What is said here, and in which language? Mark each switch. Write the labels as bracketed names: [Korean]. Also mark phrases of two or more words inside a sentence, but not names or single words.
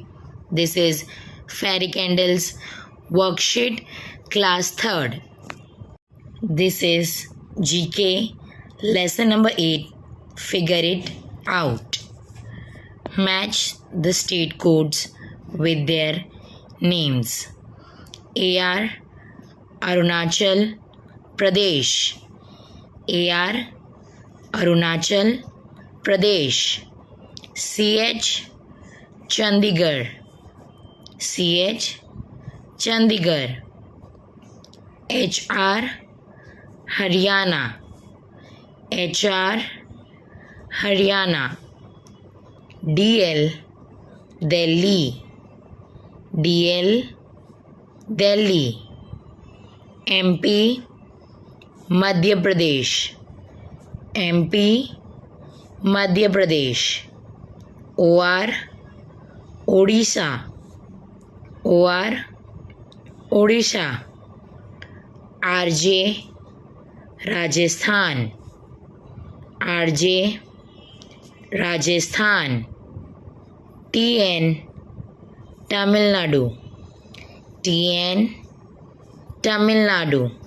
[English] This is Fairy Candles worksheet class 3rd. This is GK lesson number 8. Figure it out. Match the state codes with their names. AR Arunachal Pradesh. AR Arunachal Pradesh. CH Chandigarh. CH Chandigarh. HR Haryana. HR Haryana. DL Delhi. DL Delhi. MP Madhya Pradesh. MP Madhya Pradesh. OR Odisha. OR Odisha. RJ Rajasthan. RJ Rajasthan. TN Tamil Nadu. TN Tamil Nadu.